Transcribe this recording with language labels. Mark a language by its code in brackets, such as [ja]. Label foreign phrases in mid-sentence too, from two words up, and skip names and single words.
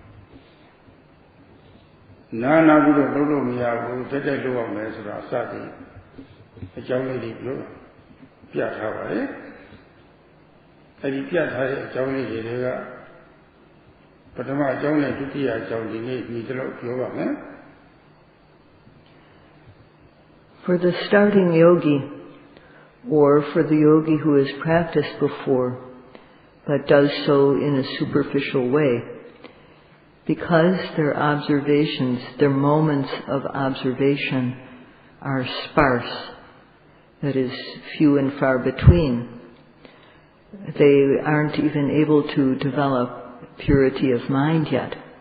[my] နာပြီးတော့လုပ်လို့မရဘူးတက်တက်လုပ်ရမယ်ဆိုတာအစတည်းအကြောင်းလေးတွေလို့ပြထားပါလေအဲ့ဒီပြထားတဲ့အကြောင်းလေးတွေကပထမအကြောင်းနဲ့ဒုတိယအကြောင်းဒီနေ့ဒီလိုပြောပါမယ် [en] For the starting yogi, or for the yogi who has practiced before, but does so in a superficial way, because their observations, their moments of observation are sparse, that is, few and far between, they aren't even able to develop purity of mind yet.